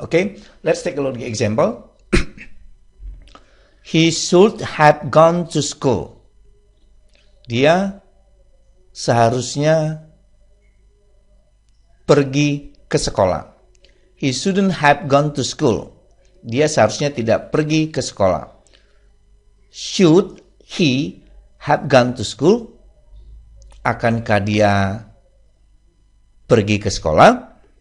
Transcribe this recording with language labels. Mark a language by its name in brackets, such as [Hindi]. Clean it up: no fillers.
[English] Okay, let's take a look at the example. He should have gone to school. [Indonesian] Dia seharusnya pergi ke sekolah. [English] He shouldn't have gone to school. [Indonesian] Dia seharusnya tidak pergi ke sekolah. [English] Should he have gone to school? [Indonesian] Akankah dia pergi ke sekolah?